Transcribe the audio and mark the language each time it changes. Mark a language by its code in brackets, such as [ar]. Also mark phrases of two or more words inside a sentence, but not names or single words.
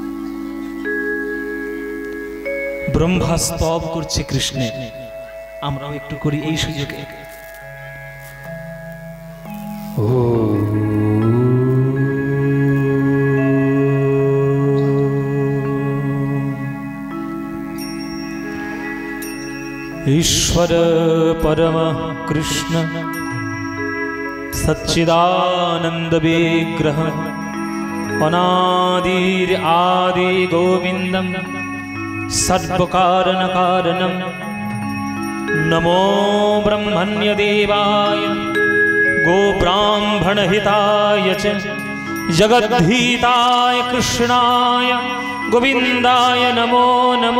[bn] ব্রহ্মা স্তব করছে কৃষ্ণের, আমরাও একটু করি এই সুযোগে। [sa] ईश्वर परम कृष्ण सच्चिदानंद विग्रह अनादिर आदि गोविंदम सर्वकारण कारणम नमो ब्रह्मण्य देवाय गोब्राह्मण हिताय च जगद्धिताय कृष्णाय गोविंदाय नमो नमो।